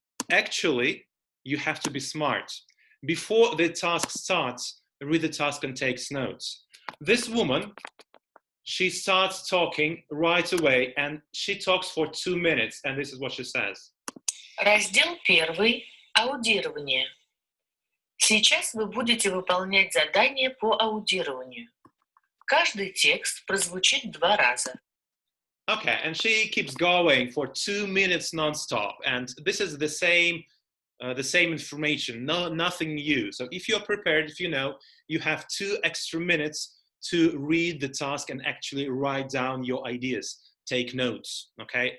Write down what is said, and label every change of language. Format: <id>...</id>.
<en>Actually, you have to be smart. Before the task starts, read the task and takes notes. This woman, she starts talking right away, and she talks for 2 minutes, and this is what she says.</en> <ru>Раздел 1. Аудирование. Сейчас вы будете выполнять задание по аудированию. Каждый текст прозвучит 2 раза.</ru> <en>Okay, and she keeps going for 2 minutes non-stop, and this is the same information, nothing new. So if you're prepared, if you know, you have 2 extra minutes to read the task and actually write down your ideas, take notes, okay?</en>